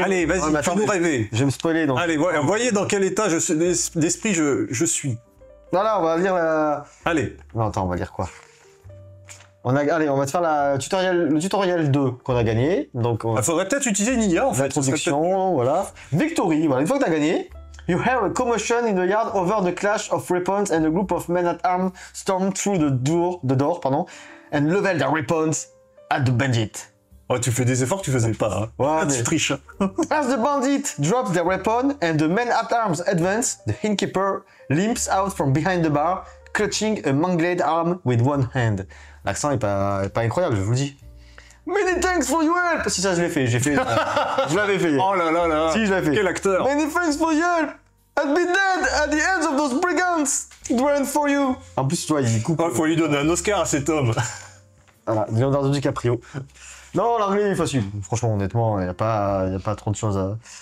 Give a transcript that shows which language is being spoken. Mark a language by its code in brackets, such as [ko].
[fr] Allez, vas-y, fais-nous rêver. Je vais me spoiler, donc... Allez, voyez dans quel état d'esprit je suis. Voilà, on va lire la... Allez. Non, attends, on va lire quoi? Allez, on va te faire le tutoriel 2 qu'on a gagné. Donc, Il faudrait peut-être utiliser une IA, en fait. L'introduction, voilà. [en] Victory, [fr] voilà. Une fois que tu as gagné, [en] you hear a commotion in the yard over the clash of weapons and a group of men at arms storm through the door, and level their weapons at the bandit. [fr] Oh, tu fais des efforts que tu faisais pas, hein. Ouais, Tu triches. [en] As the bandit drops their weapon and the men at arms advance, the innkeeper limps out from behind the bar, clutching a mangled arm with one hand. [fr] L'accent est pas incroyable, je vous le dis. [en] Many thanks for your help. [fr] Si ça je l'ai fait, je l'avais fait. Oh là là là. Si je l'avais fait. Quel acteur. [en] Many thanks for your help. I'd be dead at the hands of those brigands. It weren't for you. [fr] En plus, tu vois, il coupe. Oh, faut lui donner un Oscar à cet homme. Voilà, Leonardo DiCaprio. Non, l'anglais est facile. Franchement, honnêtement, il n'y a pas trop de choses à...